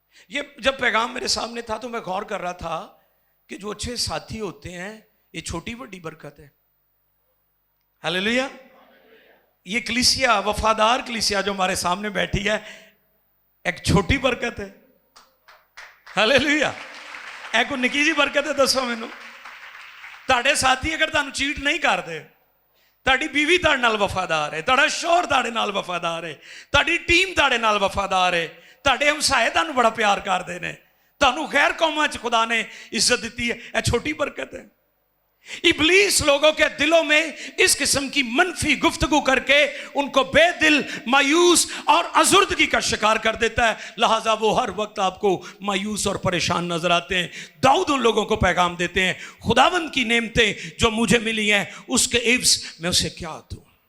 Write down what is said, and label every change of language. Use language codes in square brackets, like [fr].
[hi] ये जब पैगाम मेरे सामने था तो मैं गौर कर रहा था कि जो अच्छे साथी होते हैं ये छोटी बड़ी बरकत है। हालेलुया। ये कलीसिया, वफादार कलीसिया जो हमारे सामने बैठी है, एक छोटी बरकत है। हालेलुया। एक निकी जी बरकत है। [pa] दसो मैनू, ਤੁਹਾਡੇ ਸਾਥੀ ਅਗਰ ਤੁਹਾਨੂੰ ਚੀਟ ਨਹੀਂ ਕਰਦੇ, ਤੁਹਾਡੀ ਬੀਵੀ ਤੁਹਾਡੇ ਨਾਲ ਵਫਾਦਾਰ ਹੈ, ਤੁਹਾਡਾ ਸ਼ੌਹਰ ਤੁਹਾਡੇ ਨਾਲ ਵਫਾਦਾਰ ਹੈ, ਤੁਹਾਡੀ ਟੀਮ ਤੁਹਾਡੇ ਨਾਲ ਵਫਾਦਾਰ ਹੈ, ਤੁਹਾਡੇ ਹਮਸਾਏ ਤੁਹਾਨੂੰ ਬੜਾ ਪਿਆਰ ਕਰਦੇ ਨੇ, ਤੁਹਾਨੂੰ ਗੈਰ ਕੌਮਾਂ 'ਚ ਖੁਦਾ ਨੇ ਇੱਜ਼ਤ ਦਿੱਤੀ ਹੈ, ਇਹ ਛੋਟੀ ਬਰਕਤ है। [hi] इबलीस लोगों के दिलों में इस किस्म की मनफी गुफ्तगू करके उनको बेदिल, मायूस और अजुर्दगी का शिकार कर देता है। लिहाजा वो हर वक्त आपको मायूस और परेशान नजर आते हैं। दाऊद उन लोगों को पैगाम देते हैं, खुदावंद की नेमतें जो मुझे मिली हैं उसके इव्स मैं उसे क्या दूं।